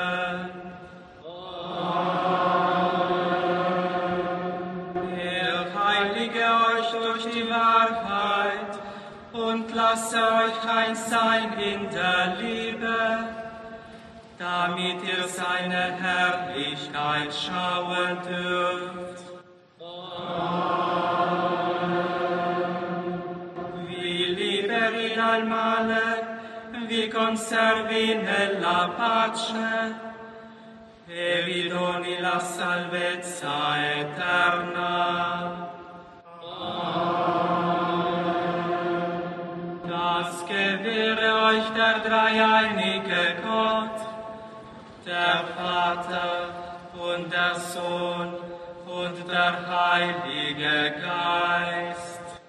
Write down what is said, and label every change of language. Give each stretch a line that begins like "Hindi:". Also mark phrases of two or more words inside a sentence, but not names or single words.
German: Er heilige euch durch die Wahrheit und lasse euch eins sein in der Liebe. damit ihr seine Herrlichkeit schauen dürft.
Italian: Vi liberi dal male, vi conservi nella pace, e vi doni la salvezza eterna.
German: Das gewähre euch der dreieinige Gott, der Vater und der Sohn und der Heilige Geist.